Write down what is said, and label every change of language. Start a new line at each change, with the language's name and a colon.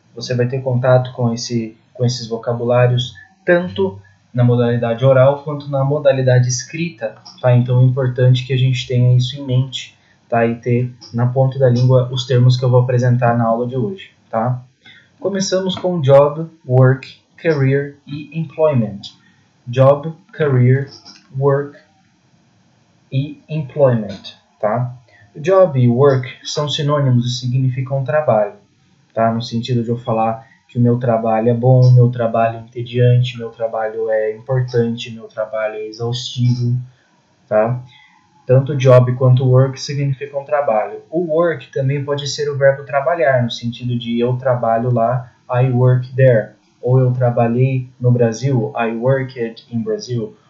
Portuguese: Você vai ter contato com esses vocabulários tanto na modalidade oral quanto na modalidade escrita, tá? Então é importante que a gente tenha isso em mente, tá? E ter na ponta da língua os termos que eu vou apresentar na aula de hoje, tá? Começamos com job, work, career e employment. Job, career, work e employment, tá? Job e work são sinônimos e significam trabalho, tá? No sentido de eu falar que o meu trabalho é bom, meu trabalho é entediante, meu trabalho é importante, meu trabalho é exaustivo, tá? Tanto job quanto work significam trabalho. O work também pode ser o verbo trabalhar, no sentido de eu trabalho lá,
English: I work there.
Portuguese: Ou eu trabalhei no Brasil,
English: I worked in Brazil.